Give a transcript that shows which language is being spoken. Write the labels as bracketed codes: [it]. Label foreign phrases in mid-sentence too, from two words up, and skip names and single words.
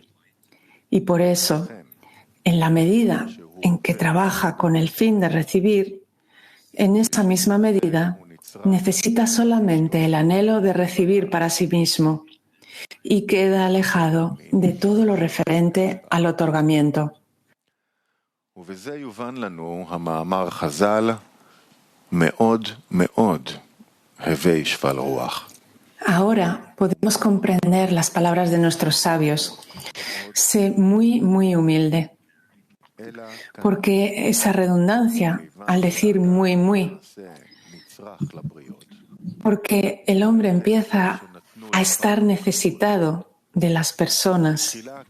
[es] Y por eso, en la medida en que trabaja con el fin de recibir, en esa misma medida necesita solamente el anhelo de recibir para sí mismo y queda alejado de todo lo referente al otorgamiento. [he] ובזה יובן לנו המאמר חז"ל מאוד מאוד הווי שפל רוח. [es] Ahora podemos comprender las palabras de nuestros sabios. Sé muy, muy humilde. Porque esa redundancia al decir muy, muy, porque el hombre empieza a estar necesitado de las personas.